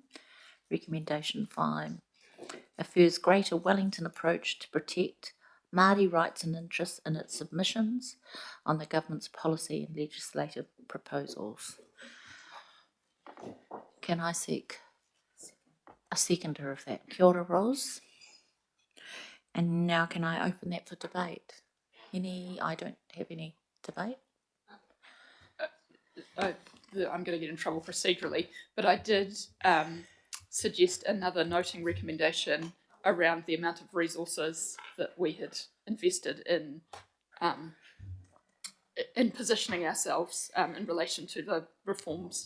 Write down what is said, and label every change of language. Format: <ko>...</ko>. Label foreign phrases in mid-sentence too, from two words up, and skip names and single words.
<en>Recommendation 5 affirms greater Wellington approach to protect Māori rights and interests in its submissions on the government's policy and legislative proposals. Can I seek a seconder of that?</en> <mi>Kia ora, Ros.</mi> <en>And now can I open that for debate? I don't have any debate. I'm going to get in trouble procedurally, but I did suggest another noting recommendation around the amount of resources that we had invested in positioning ourselves in relation to the reforms.</en>